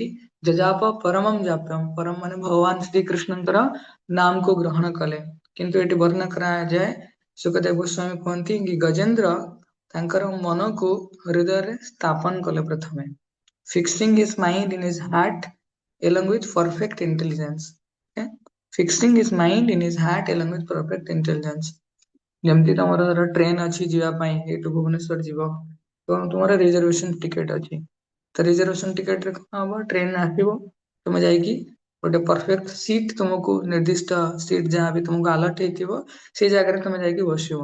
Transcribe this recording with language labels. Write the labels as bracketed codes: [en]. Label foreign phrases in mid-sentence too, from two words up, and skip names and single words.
[sa] ଯଜାପ ପରମଂ ଜାପ୍ୟମ୍, [or] ପରମ ମାନେ ଭଗବାନ ଶ୍ରୀକୃଷ୍ଣଙ୍କର ନାମକୁ ଗ୍ରହଣ କଲେ। କିନ୍ତୁ ଏଠି ବର୍ଣ୍ଣନା କରାଯାଏ, ସୁଖଦେବ ଗୋସ୍ୱାମୀ କୁହନ୍ତି କି ଗଜେନ୍ଦ୍ର ତାଙ୍କର ମନକୁ ହୃଦୟରେ ସ୍ଥାପନ କଲେ ପ୍ରଥମେ, [en] fixing his mind in his heart along with perfect intelligence. Okay? Fixing his mind in his heart along with perfect intelligence. [or] ଯେମିତି ତମର ଧର ଟ୍ରେନ ଅଛି ଯିବା ପାଇଁ, ଏଇଠୁ ଭୁବନେଶ୍ୱର ଯିବ, ତ ତୁମର [en] reservation ticket [or] ଅଛି। ତ [en] reservation ticket [or] କଣ ହବ, ଟ୍ରେନ ଆସିବ, ତୁମେ ଯାଇକି ଗୋଟେ [en] perfect seat, [or] ତୁମକୁ ନିର୍ଦ୍ଦିଷ୍ଟ ସିଟ୍ ଯାହା ବି ତୁମକୁ ଆଲର୍ଟ ହେଇଥିବ ସେଇ ଜାଗାରେ ତମେ ଯାଇକି ବସିବ।